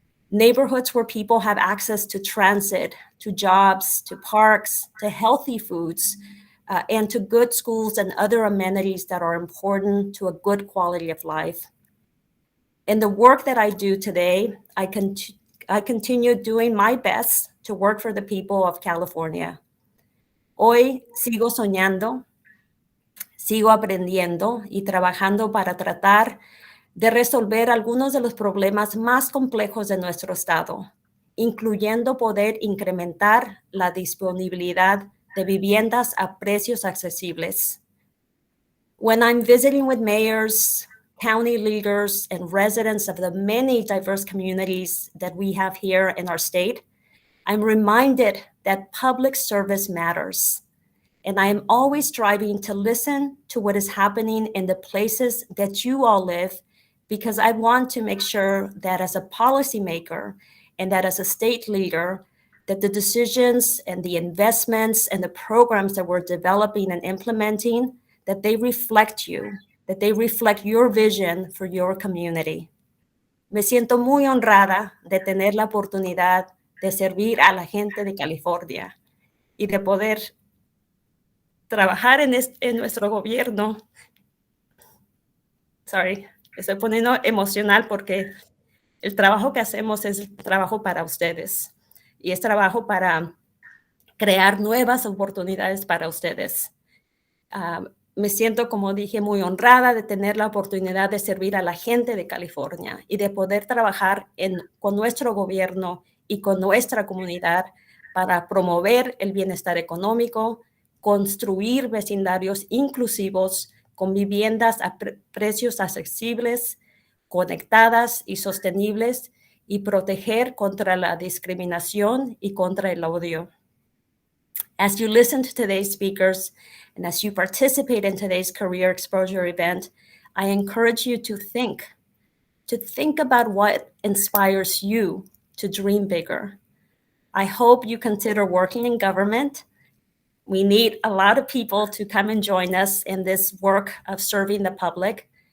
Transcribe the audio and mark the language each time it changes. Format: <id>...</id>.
<en>Neighborhoods where people have access to transit, to jobs, to parks, to healthy foods, and to good schools and other amenities that are important to a good quality of life. In the work that I do today, I continue doing my best to work for the people of California.</en> <es>Hoy sigo soñando, sigo aprendiendo y trabajando para tratar de resolver algunos de los problemas más complejos de nuestro estado, incluyendo poder incrementar la disponibilidad de viviendas a precios accesibles.</es> <en>When I'm visiting with mayors, county leaders, and residents of the many diverse communities that we have here in our state, I'm reminded that public service matters. And I am always striving to listen to what is happening in the places that you all live, because I want to make sure that as a policymaker and that as a state leader, that the decisions and the investments and the programs that we're developing and implementing, that they reflect you, that they reflect your vision for your community.</en> <es>Me siento muy honrada de tener la oportunidad de servir a la gente de California y de poder trabajar en nuestro gobierno. Sorry, estoy poniendo emocional porque el trabajo que hacemos es trabajo para ustedes y es trabajo para crear nuevas oportunidades para ustedes. Me siento, como dije, muy honrada de tener la oportunidad de servir a la gente de California y de poder trabajar con nuestro gobierno y con nuestra comunidad para promover el bienestar económico, construir vecindarios inclusivos con viviendas a precios accesibles, conectadas y sostenibles, y proteger contra la discriminación y contra el odio.</es> <en>As you listen to today's speakers and as you participate in today's career exposure event, I encourage you to think about what inspires you to dream bigger. I hope you consider working in government. We need a lot of people to come and join us in this work of serving the public.</en>